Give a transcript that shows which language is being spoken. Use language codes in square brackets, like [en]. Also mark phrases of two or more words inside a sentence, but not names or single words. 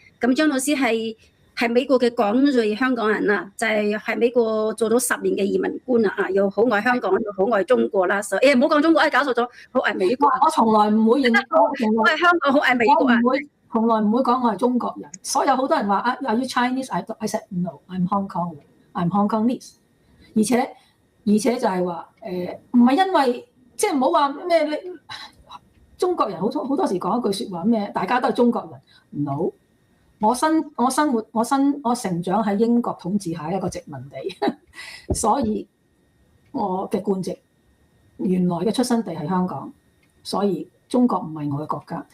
[yue] 咁張老師係美國嘅港裔香港人啊，就係喺美國做咗10年嘅移民官啊，又好愛香港，又好愛中國啦。所以唔好講中國，搞錯咗，好愛美國。我從來唔會認我係香港，好愛美國啊！從來唔會講我係中國人。所有好多人話 [en] Are you Chinese? I said no. I'm Hong Kong. I'm Hong Kongese. [yue] 而且就係話唔係因為即係唔好話咩中國人好多時講一句説話咩，大家都係中國人。No， 我成長喺英國統治下一個殖民地，所以我嘅官籍原來嘅出生地係香港，所以中國唔係我嘅國家。